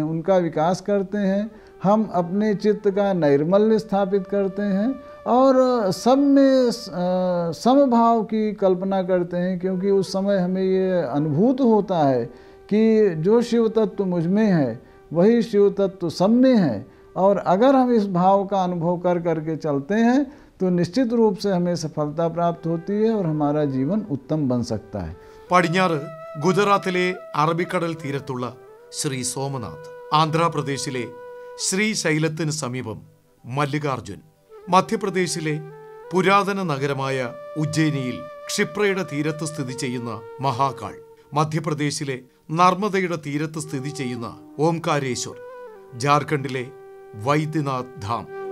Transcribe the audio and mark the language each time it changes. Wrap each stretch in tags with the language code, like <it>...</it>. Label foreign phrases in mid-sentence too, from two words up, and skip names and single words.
<hi>उनका विकास करते हैं, हम अपने चित्त का नैर्मल्य स्थापित करते हैं और सब में समभाव की कल्पना करते हैं, क्योंकि उस समय हमें ये अनुभूत होता है कि जो शिव तत्व मुझ में है वही शिव तत्व सब में है। और अगर हम इस भाव का अनुभव कर करके चलते हैं तो निश्चित रूप से हमें सफलता प्राप्त होती है और हमारा जीवन उत्तम बन सकता है.</hi> <ml>പടിഞ്ഞാറ് ഗുജറാത്തിലെ അറബിക്കടൽ തീരത്തുള്ള ശ്രീ സോമനാഥ്, ആന്ധ്രാപ്രദേശിലെ ശ്രീശൈലത്തിന് സമീപം മല്ലികാർജുൻ, മധ്യപ്രദേശിലെ പുരാതന നഗരമായ ഉജ്ജയിനിയിൽ ക്ഷിപ്രയുടെ തീരത്ത് സ്ഥിതി ചെയ്യുന്ന മഹാകാൾ, മധ്യപ്രദേശിലെ നർമ്മദയുടെ തീരത്ത് സ്ഥിതി ചെയ്യുന്ന ഓംകാരേശ്വർ, ജാർഖണ്ഡിലെ വൈദ്യനാഥ് ധാം,</ml>